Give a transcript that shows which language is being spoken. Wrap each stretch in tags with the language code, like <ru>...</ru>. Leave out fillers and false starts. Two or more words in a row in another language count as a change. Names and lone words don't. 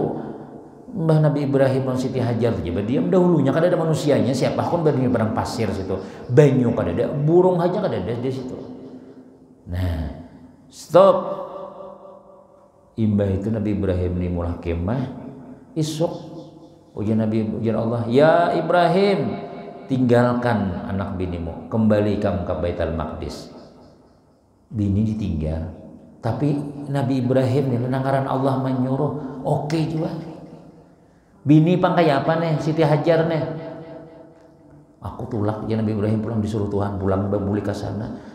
<bjn>Mbah Nabi Ibrahim dan Siti Hajar coba diam dahulunya kada ada manusianya, siapa pun berada di padang pasir situ. Banyu kada ada, burung aja kada ada di situ. Nah, stop. Imbah itu Nabi Ibrahim ini mulai kemah. Isuk ujian Allah, ya Ibrahim, tinggalkan anak binimu, kembali kamu ke Baitul Maqdis. Bini ditinggal, tapi Nabi Ibrahim nih mendengaran Allah menyuruh, oke juga. Bini pangkai apa nih? Siti Hajar nih. Aku tulak ya Nabi Ibrahim pulang, disuruh Tuhan pulang balik ke sana.</bjn>